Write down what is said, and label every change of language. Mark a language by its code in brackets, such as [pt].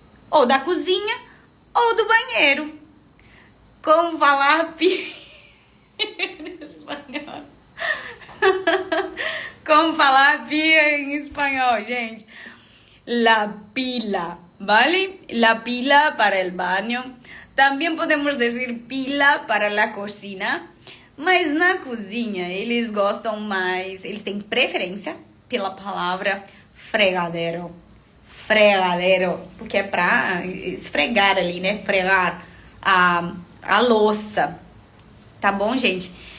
[pt] Ou da cozinha, ou do banheiro. Como falar pia em espanhol? Como falar pia em espanhol, gente? [es] La pila, ¿vale? La pila para el baño. También podemos decir pila para la cocina. [pt] Mas na cozinha, eles gostam mais... Eles têm preferência pela palavra fregadero. Fregadero. Porque é pra esfregar ali, né? Fregar a louça. Tá bom, gente?